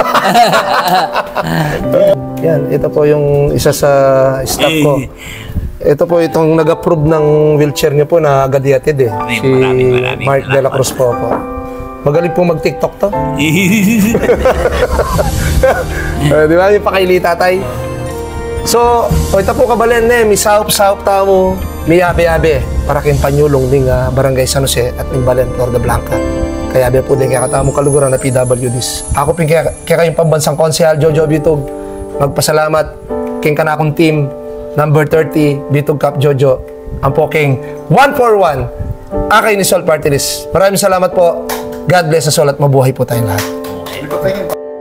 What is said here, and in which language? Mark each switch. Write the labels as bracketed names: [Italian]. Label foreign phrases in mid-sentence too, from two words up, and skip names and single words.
[Filipino] Yan, ito po yung isa sa staff ko. Ito po itong nag-approve ng wheelchair niyo po na agad ihatid eh. Si Mark De La Cruz po. Magaling po mag-TikTok to. Di ba? Yung pakaili tatay. [Pampanga] So, ito po Kabalen misahop-sahop tamo, miyabe-yabe para kin panyulong ning Barangay San Jose at ning Balen, Florida Blanca. Kaya be po din kaya katamo kaluguran na PWDs. Ako pin kaya kayong Pambansang Konsehal, Jojo Bitog. Magpasalamat king kanakong team number 30, Bitog Cup Jojo. Ang po king 141 Akay ni Sol Party List. [Filipino] Maraming salamat po. [English] God bless us all [Filipino] at mabuhay po tayong lahat.